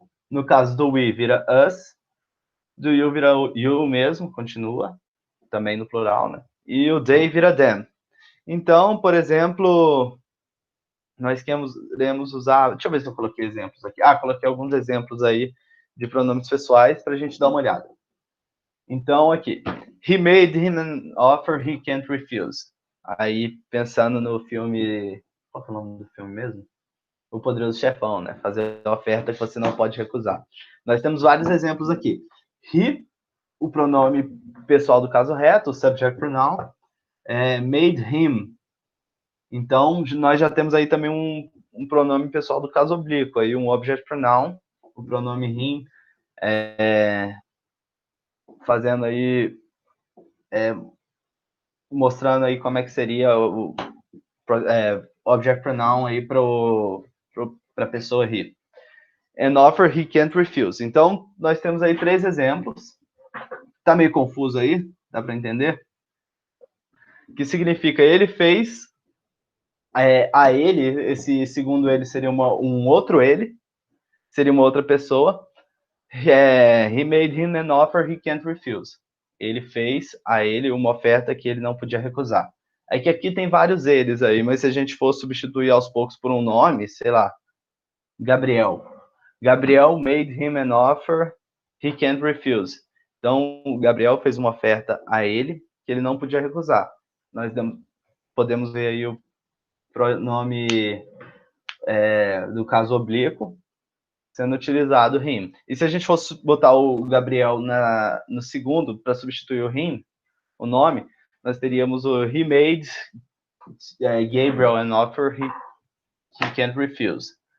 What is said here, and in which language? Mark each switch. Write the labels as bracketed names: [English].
[Portuguese] No caso do we, vira us. Do you vira o you mesmo, continua, também no plural, né? E o they vira them. Então, por exemplo, nós queremos usar... Deixa eu ver se eu coloquei exemplos aqui. Coloquei alguns exemplos aí de pronomes pessoais para a gente dar uma olhada. Então, aqui. [English] He made him an offer he can't refuse. [Portuguese] Aí, pensando no filme... Qual é o nome do filme mesmo? O Poderoso Chefão, né? Fazer uma oferta que você não pode recusar. Nós temos vários exemplos aqui. He, o pronome pessoal do caso reto, o subject pronoun, [English] made him. [Portuguese] Então, nós já temos aí também um pronome pessoal do caso oblíquo, aí um object pronoun, o pronome him, fazendo aí, mostrando aí como é que seria o object pronoun aí para a pessoa he. [English] An offer he can't refuse. [Portuguese] Então, nós temos aí 3 exemplos. Tá meio confuso aí? Dá para entender? Que significa ele fez a ele, esse segundo ele seria um outro ele, seria uma outra pessoa. [English] He made him an offer he can't refuse. [Portuguese] Ele fez a ele uma oferta que ele não podia recusar. É que aqui tem vários eles aí, mas se a gente for substituir aos poucos por um nome, sei lá, Gabriel. [English] Gabriel made him an offer he can't refuse. [Portuguese] Então, o Gabriel fez uma oferta a ele que ele não podia recusar. Nós podemos ver aí o pronome do caso oblíquo sendo utilizado him. E se a gente fosse botar o Gabriel no segundo para substituir o him, o nome, nós teríamos o [English] he made Gabriel an offer he can't refuse.